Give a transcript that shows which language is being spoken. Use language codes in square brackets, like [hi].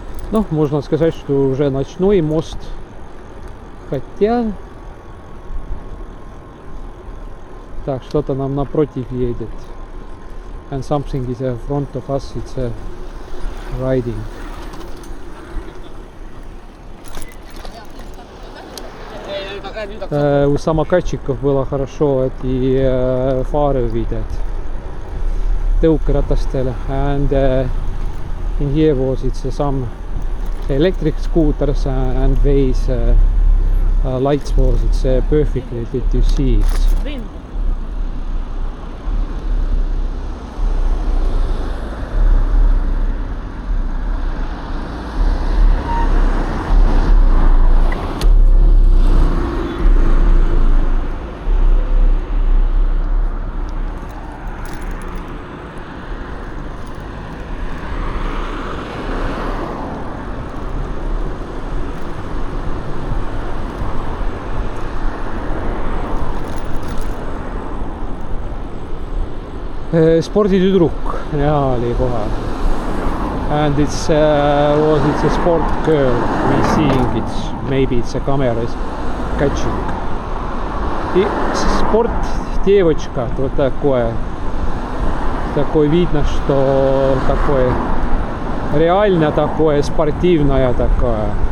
[ru] Ну, можно сказать, что уже ночной мост. Хотя... Так, что-то нам напротив едет. [en] And something is in front of us, it's riding. [ru] У самокатчиков было хорошо эти фары видеть. [et] Tõukeratastel. [en] And in here was it's some electric scooters and ways lights was it's perfectly to see it. [et] Sporditüdruk näha oli kohe. [en] And it's it's a sport girl we seeing it. Maybe it's a camera is catching. [ru] И спорт девочка вот такое. Такое видно, что такое реально такое спортивное такое.